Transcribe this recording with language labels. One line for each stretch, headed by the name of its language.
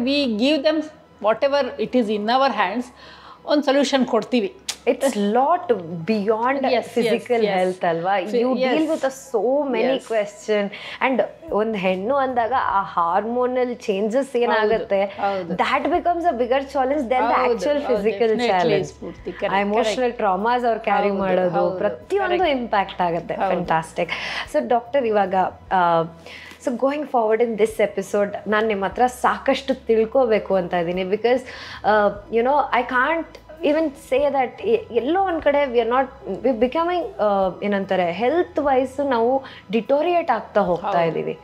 English: we give them whatever it is in our hands,
Kannada: ಒಂದು solution ಕೊಡ್ತೀವಿ.
English: It's lot beyond physical health
Kannada: alva.
English: You deal with so many questions, and
Kannada: ಒಂದು ಹೆಣ್ಣು ಅಂದಾಗ ಆ hormonal changes ಏನಾಗುತ್ತೆ,
English: that becomes a bigger challenge than the actual physical challenge.
Kannada: Emotional traumas ಅವ್ರು carry ಮಾಡೋದು ಪ್ರತಿಯೊಂದು ಇಂಪ್ಯಾಕ್ಟ್ ಆಗುತ್ತೆ.
English: Fantastic. So doctor,
Kannada: ಇವಾಗ
English: so going forward in this episode
Kannada: ನಾನು ನಿಮ್ಮ ಹತ್ರ ಸಾಕಷ್ಟು ತಿಳ್ಕೋಬೇಕು ಅಂತ ಇದ್ದೀನಿ.
English: because I can't even say that
Kannada: ಎಲ್ಲೋ ಒಂದು ಕಡೆ
English: we are not becoming
Kannada: ಏನಂತಾರೆ
English: health wise
Kannada: ನಾವು ಡಿಟೋರಿಯೇಟ್ ಆಗ್ತಾ ಹೋಗ್ತಾ ಇದ್ದೀವಿ.